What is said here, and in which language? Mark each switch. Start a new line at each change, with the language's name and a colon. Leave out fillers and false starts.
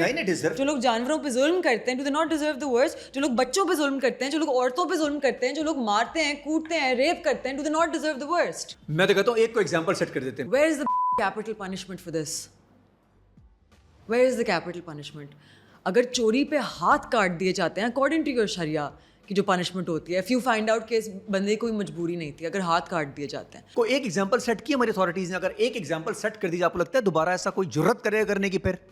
Urdu: نہیں deserve. جو لوگ جانوروں پہ ظلم کرتے ہیں,
English: do they not deserve the worst?
Urdu: جو لوگ بچوں پہ ظلم کرتے ہیں, جو لوگ عورتوں پہ ظلم کرتے ہیں, جو لوگ مارتے ہیں, کوٹتے ہیں, ریپ کرتے ہیں, do they not deserve the worst? میں تو کہتا ہوں ایک کو ایگزامپل سیٹ کر دیتے ہیں.
English: Where is the capital punishment for this? Where is the capital punishment?
Urdu: اگر چوری پہ ہاتھ کاٹ دیے جاتے ہیں
English: according to your
Urdu: شریعہ کی جو پنشمنٹ ہوتی ہے,
English: if you find out
Urdu: کہ اس بندے کی کوئی مجبوری نہیں تھی, اگر ہاتھ کاٹ دیے جاتے ہیں. کوئی ایک ایگزامپل سیٹ کی ہماری اتھارٹیز نے, اگر ایک ایگزامپل سیٹ کر دی, آپ کو لگتا ہے دوبارہ ایسا کوئی جرت کرے گا کرنے کی؟ پھر